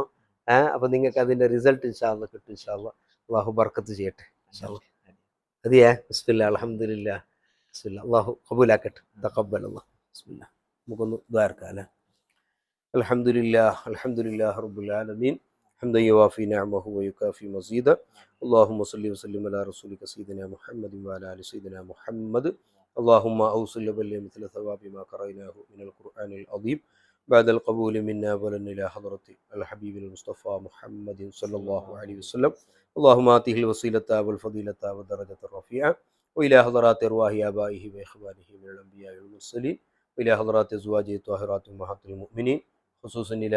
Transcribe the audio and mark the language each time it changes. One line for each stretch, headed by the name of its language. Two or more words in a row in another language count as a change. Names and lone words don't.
Malayalam: അപ്പോൾ നിങ്ങൾക്ക് അതിൻ്റെ റിസൾട്ട്
Arabic: إن شاء الله
Malayalam: കിട്ടും.
Arabic: إن شاء الله
Malayalam: അള്ളാഹു ബർക്കത്ത് ചെയ്യട്ടെ
Arabic: إن شاء الله.
Malayalam: അതെയാ
Arabic: بسم الله الحمد لله بسم الله الله
Malayalam: ഖബൂലാക്കട്ടെ.
Arabic: تقبل الله. بسم الله
Malayalam: നമുക്കൊന്ന് ദ്വാരക്കാം അല്ലേ.
Arabic: الحمد لله رب العالمين حمدا يوافي نعمه ويكافئ مزيده. اللهم صل وسلم على رسولك سيدنا محمد وعلى ال سيدنا محمد. اللهم اوصل بل مثل ثواب ما قرأناه من القرآن العظيم. بعد القبول منا ولن إلى حضرة الحبيب المصطفى محمد صلى الله عليه وسلم. اللهم آته الوسيلة والفضيلة والدرجة الرفيعة وإلى حضرات أرواح آبائه وإخوانه من الأنبياء والمرسلين وإلى حضرات أزواجه الطاهرات أمهات المؤمنين خصوصا إلى